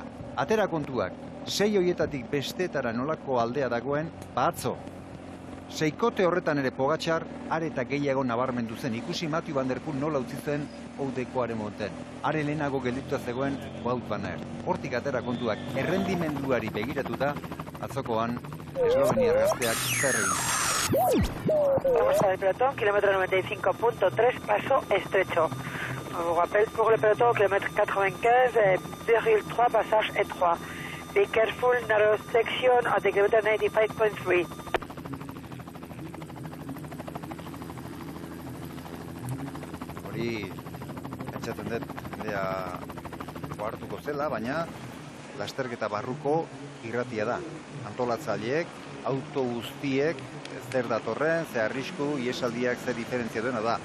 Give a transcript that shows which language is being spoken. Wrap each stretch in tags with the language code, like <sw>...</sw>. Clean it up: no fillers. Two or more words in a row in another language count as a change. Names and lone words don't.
<eu>Atera kontuak, 6 horietatik bestetara nolako aldea dagoen, atzo Seikote horretan ere Pogačar are eta gehiago nabarmendu zen, ikusi Mathieu van der Poel nola utzi zen Oudekoaren moten. Are lehenago gelditua zegoen Wout van Aert. Hortik atera kontuak errendimenduari begiratuta, atzokoan esloveniar gazteak zer egin.</eu> <es>Vamos al pelotón, kilómetro 95.3, paso estrecho.</es> <fr>On vous rappelle pour le peloton, kilomètre 95,3, passage étroit.</fr> <en>Be careful, narrow section at the kilometer 95.3.</en> <eu>Hori, entzaten dut, jendea hartuko zela, baina lasterketa barruko irratia da. Antolatzaileek, auto guztiek, zer datorren, ze arrisku, iesaldiak ze diferentzia duena da.</eu>